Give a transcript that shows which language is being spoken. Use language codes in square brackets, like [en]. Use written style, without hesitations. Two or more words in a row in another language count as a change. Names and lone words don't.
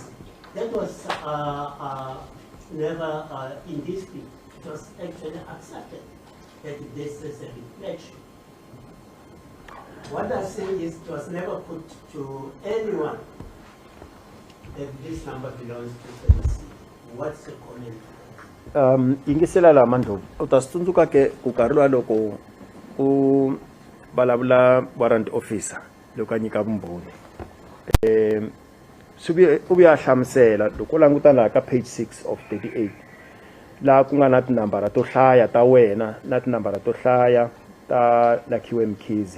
[en] That was never in dispute. It was actually accepted that this is a reflection. What I'm saying is it was never put to anyone that this number belongs to the. What's the comment? [ts] Ingisela la Mandlovu utasitsundzuka ke ku karhi loko u vulavula [en] warrant officer [ts] loko a nyika vumbhoni u vuya hlamusela loko u languta laha ka [en] page 6 of 38 [ts] laha ku nga na tinambara to hlaya ta wena na tinambara to hlaya ta Lakhiwe Mkhize.